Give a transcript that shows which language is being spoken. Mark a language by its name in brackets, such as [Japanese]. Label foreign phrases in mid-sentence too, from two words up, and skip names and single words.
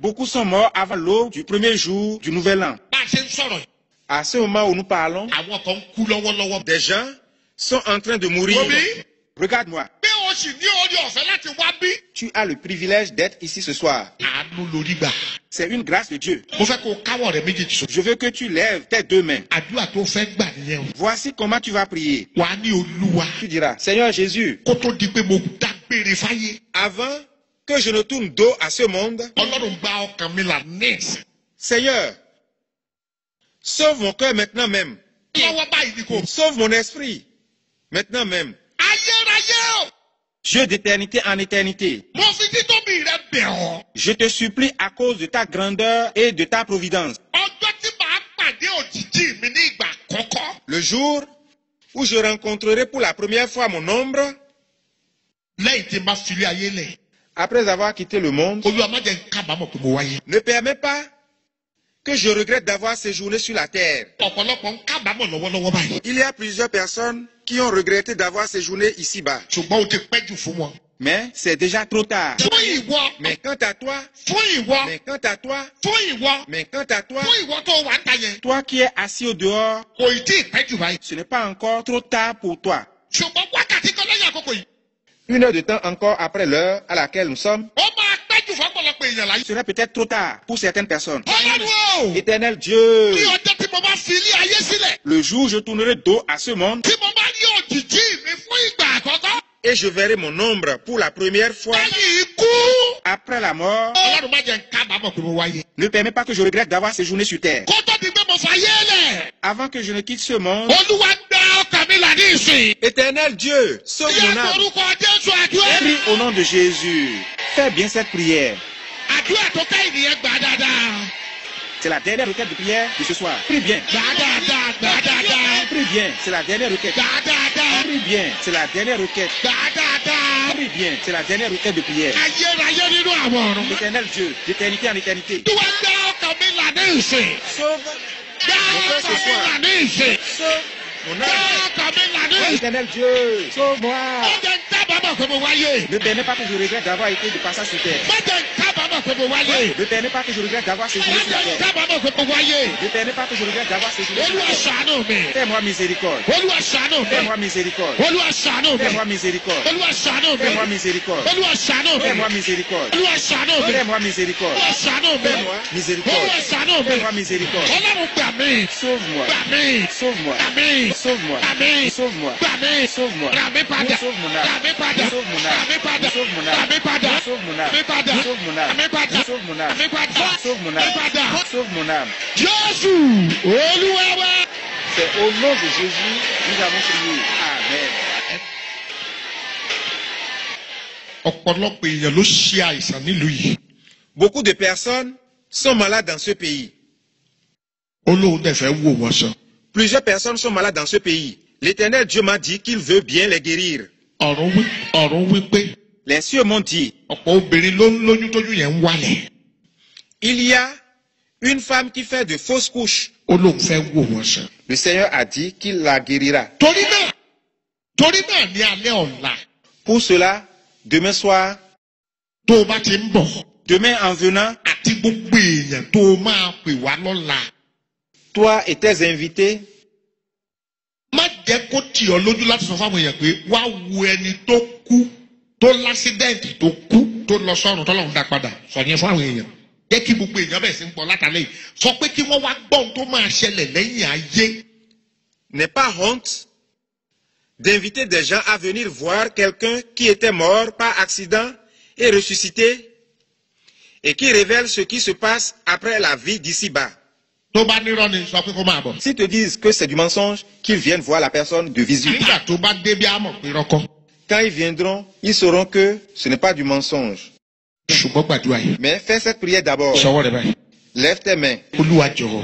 [French] beaucoup sont morts avant l'aube du premier jour du nouvel an. [Yoruba] Bá a ṣe ń sọ̀rọ̀ yìí, [French] À ce moment où nous parlons, [Yoruba] àwọn kan ń kú lọ́wọ́lọ́wọ́. [French] des gens sont en train de mourir. [Yoruba] Omi, [French] Regarde-moi, [Yoruba] bí o sì ní orí ọ̀fẹ́ láti wá bí. [French] tu as le privilège d'être ici ce soir. [Yoruba] Àánú lórí gbà. [French] C'est une grâce de Dieu. [Yoruba] Mo fẹ́ kó o káwọ́ rẹ̀ méjèèjì sọ. [French] Je veux que tu lèves tes deux mains. [Yoruba] Àdúrà tó fẹ́ gbà nìyẹn o. [French] Voici comment tu vas prier. [Yoruba] Wà á ní Olúwa. [French] Tu diras, Seigneur Jésus, [Yoruba] Kó tó di pé mo dágbére fáyé. [French] avant que je ne tourne dos à ce monde, [Yoruba] Ọlọ́run gba ọkàn mi là ní ìsìn. [French] Seigneur, sauve mon cœur maintenant même. [Yoruba] Lọ́wọ́ báyìí ni kò. [French] Sauve mon esprit maintenant même. [Yoruba] Ayérayé o. [French] Dieu d'éternité en éternité, [Yoruba] Mo fi títóbi rẹ bẹ̀ ọ́. [French] je te supplie à cause de ta grandeur et de ta providence. [Yoruba] Ọjọ́ tí màá pàdé òjijì mi ní ìgbà àkọ́kọ́. [French] Le jour où je rencontrerai pour la première fois mon ombre, [Yoruba] Lẹ́yìn tí n bá filé ayé lẹ̀. [French] après avoir quitté le monde, [Yoruba] Olúwa má jẹ́ n kábàámọ̀ pé mo wáyé. [French] ne permets pas que je regrette d'avoir séjourné sur la terre. [Yoruba] Ọ̀pọ̀lọpọ̀ ń kábàámọ̀ lọ́wọ́lọ́wọ́ báyìí. [French] Il y a plusieurs personnes qui ont regretté d'avoir séjourné ici-bas. [Yoruba] Ṣùgbọ́n o ti pẹ́ jù fún wọn. [French] Mais c'est déjà trop tard. [Yoruba] Fún ìwọ. [French] Mais quant à toi, [Yoruba] Fún ìwọ. [French] mais quant à toi, [Yoruba] Fún ìwọ. [French] mais quant à toi, [Yoruba] Fún ìwọ tó wà ń ta yẹn. [French] toi qui es assis au dehors, [Yoruba] Kò ì tí ì pẹ́ jù báyìí. [French] ce n'est pas encore trop tard pour toi. [Yoruba] Ṣùgbọ́n wákàtí kan lẹ́yìn àkókò yìí. [French] Une heure de temps encore après l'heure à laquelle nous sommes, [Yoruba] Ó máa pẹ́ jù fọ́pọ̀lọpọ̀ èèyàn láyé. [French] ce serait peut-être trop tard pour certaines personnes. [Yoruba] Ọlọ́run o. [French] Éternel Dieu, [Yoruba] Ní ọjọ́ tí mo bá fi ilé ayé sílẹ̀. [French] le jour où je tournerai dos à ce monde [Yoruba] Tí mo bá rí òjijì mi fún ìgbà àkọ́kọ́. [French] et je verrai mon ombre pour la première fois [Yoruba] Lẹ́yìn ikú. [French] après la mort, [Yoruba] Ọlọ́run má jẹ́ n kábàámọ̀ pé mo wáyé. [French] ne permets pas que je regrette d'avoir séjourné sur terre. [Yoruba] Kó tó di pé mo fàyé lẹ̀. [French] Avant que je ne quitte ce monde, [Yoruba] Olúwa gba ọkàn mi là ní ìsìn. [French] Éternel Dieu, sauve [Yoruba] Ní [French] mon âme. [Yoruba] orúkọ Jésù àdúrà. [French] Prie au nom de Jésus. Fais bien cette prière. [Yoruba] Àdúrà tó kẹ́yìn nìyẹn gbà dáadáa. [French] C'est la dernière requête de prière de ce soir. Prie bien. [Yoruba] Gbà dáadáa, gbà dáadáa. [French] Prie bien. C'est la dernière requête. [Yoruba] Gbà dáadáa. [French] Prie bien. C'est la dernière requête. [Yoruba] Gbà dáadáa. [French] Prie bien. C'est la dernière requête de prière. [Yoruba] Ayérayé nínú àwọn ọ̀run. [French] Éternel Dieu, d'éternité en éternité. [Yoruba] Olúwa gba ọkàn mi là ní ìsìn. [French] Sauve [Yoruba] Gba ọkàn mi là ní ìsìn. [French] mon [Yoruba] Gba [French] âme. [Yoruba] ọkàn mi là ní ìsìn. [French] Éternel Dieu, sauve-moi. [Yoruba] Má jẹ́ n kábàámọ̀ pé mo wáyé. [French] Ne permets pas que je regrette d'avoir été de passage sur terre. [Yoruba] Má jẹ́ n kábàámọ̀ kábàámọ̀ pé mo wáyé. [French] Ne permets pas que je regrette d'avoir séjourné [Yoruba] Má [French] sur la [Yoruba] jẹ́ [French] terre. [Yoruba] kábàámọ̀ pé mo wáyé. [French] Ne permets pas que je regrette d'avoir séjourné sur la [Yoruba] Olúwa [French] terre. [Yoruba] ṣàánú mi. [French] Fais-moi miséricorde. [Yoruba] Olúwa ṣàánú mi. [French] Fais-moi miséricorde. [Yoruba] Olúwa ṣàánú mi. [French] Fais-moi miséricorde. [Yoruba] Olúwa ṣàánú mi. [French] Fais-moi miséricorde. [Yoruba] Olúwa ṣàánú mi. [French] Fais-moi miséricorde. [Yoruba] Olúwa ṣàánú mi. [French] Fais-moi miséricorde. [Yoruba] Olúwa ṣàánú mi. [French] Fais-moi miséricorde. [Yoruba] Olúwa ṣàánú mi. [French] Fais-moi miséricorde. [Yoruba] Ọlọ́run gbà mí. [French] Sauve-moi. [Yoruba] Gbà mí. [French] Sauve-moi. [Yoruba] Gbà mí. [French] Sauve-moi. [Yoruba] Gbà mí. [French] Sauve-moi. [Yoruba] Gbà mí. [French] Sauve-moi. [Yoruba] Rà mí padà. [French] Sauve mon âme. [Yoruba] Rà mí padà. [French] Sauve mon [Yoruba] Rà [French] âme. [Yoruba] mí padà. [French] Sauve mon [Yoruba] Rà [French] âme. [Yoruba] mí padà. [French] Sauve mon [Yoruba] Rà mí [French] âme. [Yoruba] padà. [French] Sauve mon [Yoruba] Rà [French] âme. [Yoruba] mí padà. [French] Sauve mon [Yoruba] Rà [French] âme. [Yoruba] mí padà. [French] Sauve mon [Yoruba] Rà mí [French] âme. [Yoruba] padà. [French] Sauve mon âme. [Yoruba] Jésù Olúwa wa. [French] C'est au nom de Jésus nous avons prié. Amen. [Yoruba] Ọ̀pọ̀lọpọ̀ èèyàn ló ṣe àìsàn nílùú yìí. [French] Beaucoup de personnes sont malades dans ce pays. [Yoruba] Olóhùn dẹ̀ fẹ́ wò wọ́n sàn. [French] Plusieurs personnes sont malades dans ce pays. L'Éternel Dieu m'a dit qu'il veut bien les guérir. [Yoruba] Ọ̀run wípé [French] Les cieux m'ont dit, [Yoruba] ọ̀pọ̀ obìnrin ló ń lóyún tójú yẹn ń wálẹ̀. [French] il y a une femme qui fait de fausses couches. [Yoruba] Olóhùn fẹ́ wò wọ́n sàn. [French] Le Seigneur a dit qu'il la guérira. [Yoruba] Torí náà ní alẹ́ ọ̀la [French] Pour cela, demain soir, [Yoruba] tó o bá ti ń bọ̀ [French] demain en venant, [Yoruba] àti gbogbo èèyàn tó o máa pè wá lọ́la. [French] toi et tes invités, [Yoruba] Má jẹ́ kó tì ọ́ lójú láti sọ fáwọn èèyàn pé wá wo ẹni tó kú tó lásídẹ́ǹtì tó kú tó lọ sọ́run tọ́lọ́run dá padà sọ yẹn fún àwọn èèyàn. Jẹ́ kí gbogbo èèyàn bẹ̀ sí ń pọ̀ látàlẹ́ yìí. Sọ pé kí wọ́n wá gbọ́ ohun tó máa ṣẹlẹ̀ lẹ́yìn ayé. [French] n'est pas honte d'inviter des gens à venir voir quelqu'un qui était mort par accident et ressuscité et qui révèle ce qui se passe après la vie d'ici-bas. [Yoruba] Tó bá nírọ́ ni sọ pé kó máa bọ̀. [French] S'ils te disent que c'est du mensonge, qu'ils viennent voir la personne de visu. [Yoruba] Nígbà tó bá dé bí a mọ̀ pé rọ́kọ́. [French] Quand ils viendront, ils sauront que ce n'est pas du mensonge. [Yoruba] Ṣùgbọ́n gbàdúrà yìí. [French] Mais fais cette prière d'abord. [Yoruba] Sọwọ́ rẹ báyìí. [French] Lève tes mains. [Yoruba] Olúwa jọ̀wọ́.